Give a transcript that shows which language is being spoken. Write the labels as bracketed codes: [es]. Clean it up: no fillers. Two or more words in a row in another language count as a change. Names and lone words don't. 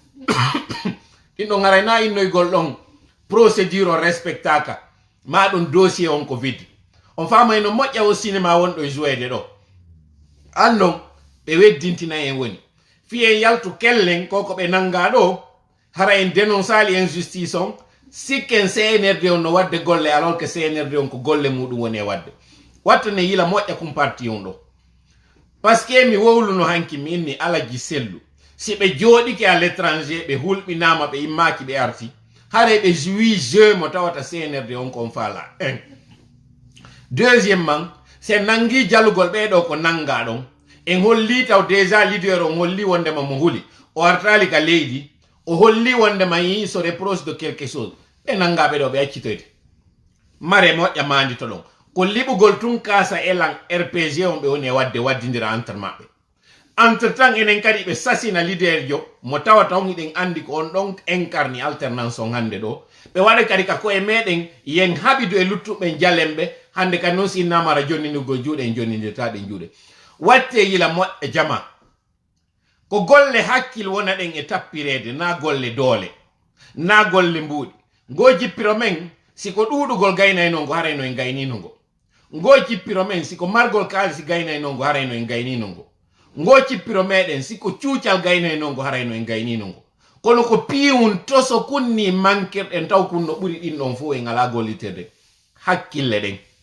[ff] ɗin ɗon garay na innoygol ɗon procédure o respectaka ma ɗum dossier on ko vide on famay no moƴƴa o cinéma wonɗo e jouede ɗo an non ɓe weddintina en woni fiyen yaltu kellen koko ɓe nanga ɗo hara en dénonçali injustice on sikken CNRD on no wadde golle [fr] alors que [ff] CNRD on ko golle muɗum woni e wadde wattane yila moƴƴa kum parti on ɗo [fr] par ce que [ff] mi wowluno hanki mi inni alaji sellu si ɓe jooɗike [fr] à l'étranger [ff] ɓe hulɓinama ɓe immaki ɓe arti hare ɓe [fr] joui jeu [ff] mo tawata CNRD on kon faala [fr] un deuxièmement [ff] se nangi jalugol ɓeɗo ko nanga ɗon en holli taw [fr] déjà leader [ff] on holli wondema mo huli o artali ka leydi o holli wondema yi so [fr] reproche de quelque chose [ff] ɓe nangaɓe ɗo ɓe accitoyde mare moƴƴa mandito ɗon ko liɓugol tun kasa elan RPG on ɓe woni e wadde waddidira entre maɓɓe [fr] entre temps [ff] enen kadi ɓe sasina leader jo mo tawata on iɗen andi ko on ɗon incarni alternance on hande ɗo ɓe waɗa kadi ka koye meɗen yen haɓidu e luttuɓe jalemɓe hande kadi noon si namara jonninugol juuɗe en jonnidirtaɗe juuɗe watte yila moƴƴa jama ko golle hakkil wona ɗen e tappirede na golle doole na golle mbuuɗi ngo jippiro men siko ɗuɗugol gaynayno harayno en gaynino ngo jippiro men siko margol kaalisi gaynayno harayno en gaynino ngo jippiro meɗen siko cuucal gaynayno harayno en gaynino kono ko piwun toso kunni mankirɗen taw kunno ɓuri ɗin ɗon fo en ala golliterde hakkille ɗen